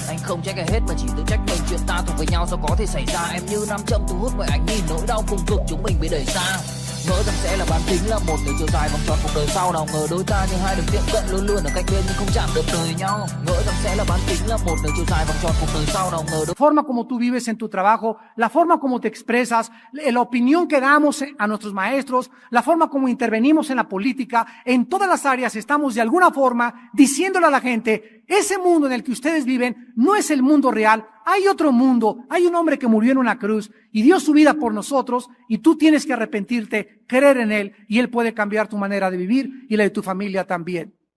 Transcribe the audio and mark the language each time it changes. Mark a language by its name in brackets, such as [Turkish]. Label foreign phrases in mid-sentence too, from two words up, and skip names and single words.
[Vietnamese] Anh không trách ai hết mà chỉ tự trách mình, chuyện ta thuộc với nhau sao có thể xảy ra. Em như nam châm thu hút mọi ánh nhìn, nỗi đau cùng cực chúng mình bị đẩy xa. Ngỡ rằng sẽ là bán kính là một đường chiều dài vòng tròn cuộc đời sau, nào ngờ đôi ta như hai đường tiệm cận luôn luôn ở cạnh bên nhưng không chạm được đời nhau. Ngỡ rằng sẽ là bán kính là một đường chiều dài vòng tròn cuộc đời sau, nào ngờ [Spanish] la forma como tú vives en tu trabajo, la forma como te expresas, la opinión que damos a nuestros maestros, la forma como intervenimos en la política, en todas las áreas estamos de alguna forma diciéndole a la gente, ese mundo en el que ustedes viven no es el mundo real, hay otro mundo, hay un hombre que murió en una cruz y dio su vida por nosotros y tú tienes que arrepentirte, creer en él y él puede cambiar tu manera de vivir y la de tu familia también.